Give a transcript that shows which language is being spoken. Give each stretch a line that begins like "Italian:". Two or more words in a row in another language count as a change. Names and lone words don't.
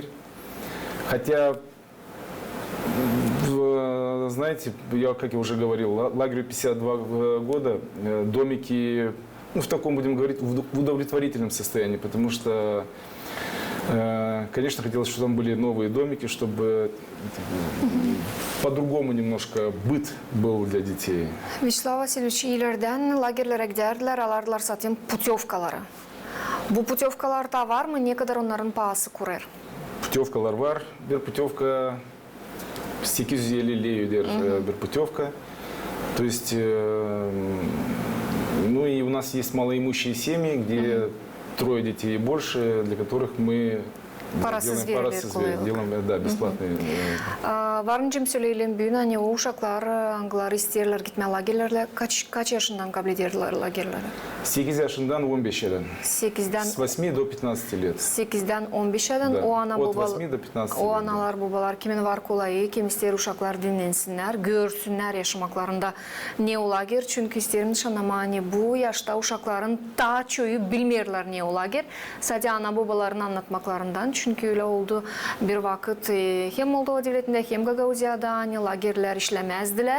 Russian: Хотя, знаете, как я уже говорил, лагерю 52 года, домики, ну, в таком, будем говорить, в удовлетворительном состоянии, потому что, конечно, хотелось, чтобы там были новые домики, чтобы по-другому немножко быт был для детей. Вячеслав Васильевич,
Gagauz: ileriden lagerlere giderdiler, alardılar satayım putevkaları. Bu putevkalarda var mı? Ne kadar onların pahası kurar? Путевкалар var. Bir путевка 850 леюдер, bir путевка.
Russian: То есть, ну и у нас есть малоимущие семьи, где 3 детей и больше, для которых мы делаем, да, бесплатные.
Gagauz: Varıncım söyleyelim büyün hani o uşaklar, anglar isterler gitme lagerlerle kaç yaşından kabul ederler lagerlere? 8 yaşından 15 yaşından. 8'den
Russian: С 8 до 15 лет.
Gagauz: 8'den 15 yaşından
Russian: Да.
Gagauz: o ana
Russian: От
Gagauz: babalar
Russian: 8 до 15
Gagauz: o
Russian: лет.
Gagauz: analar babalar kimin var kolayı, kim ister uşaklar dinlensinler, görsünler yaşamaklarında ne o lager. Çünkü isterim nişanlama hani bu yaşta uşakların ta çoğu bilmiyorlar ne o lager. Sadece ana babaların anlatmaklarından. Çünkü öyle oldu bir vakit hem Moldova devletinde hem Gagauziya'da hani lagerler işlemezdiler.